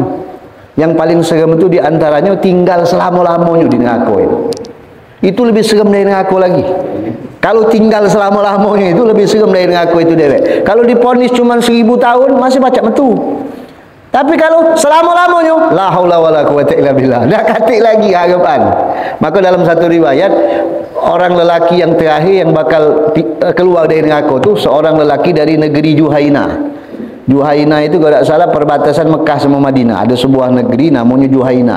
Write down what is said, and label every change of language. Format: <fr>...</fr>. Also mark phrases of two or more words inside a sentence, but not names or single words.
<ms>Yang paling seram itu diantaranya tinggal selama-lamanya di neraka itu. Itu lebih seram dari neraka lagi. Kalau tinggal selama-lamanya itu lebih seram dari neraka itu dewek. Kalau diponis cuma 1000 tahun masih baca metu. Tapi kalau selama-lamanya,</ms> <ar>la haula wala quwata illa billah,</ar> <ms>dah katik lagi harapan. Maka dalam satu riwayat, orang lelaki yang terakhir yang bakal keluar dari neraka itu seorang lelaki dari negeri Juhaina. Juhaina itu kalau tak salah perbatasan Mekah sama Madinah. Ada sebuah negeri namanya Juhaina.</ms>